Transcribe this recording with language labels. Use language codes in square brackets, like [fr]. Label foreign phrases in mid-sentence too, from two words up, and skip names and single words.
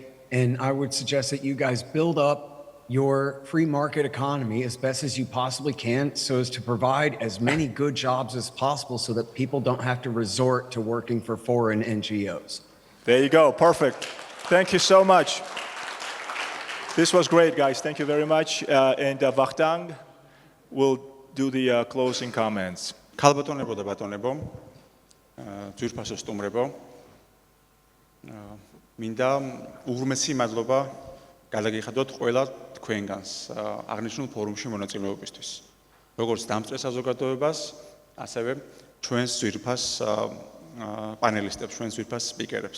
[en] And I would suggest that you guys build up your free market economy as best as you possibly can, so as to provide as many good jobs as possible so that people don't have to resort to working for foreign NGOs. There you go. Perfect. Thank you so much. This was great, guys. Thank you very much. And Vakhtang will do the closing comments. [ka] Ქალბატონებო და ბატონებო, ძვირფასო სტუმრებო, მინდა უღრმესი მადლობა გადაგიხადოთ ყველა თქვენგანს აღნიშნულ ფორუმში მონაწილეობისთვის. როგორც დამწყე საზოგადოებას, ასევე ჩვენს ძვირფას პანელისტებს, ჩვენს ძვირფას სპიკერებს.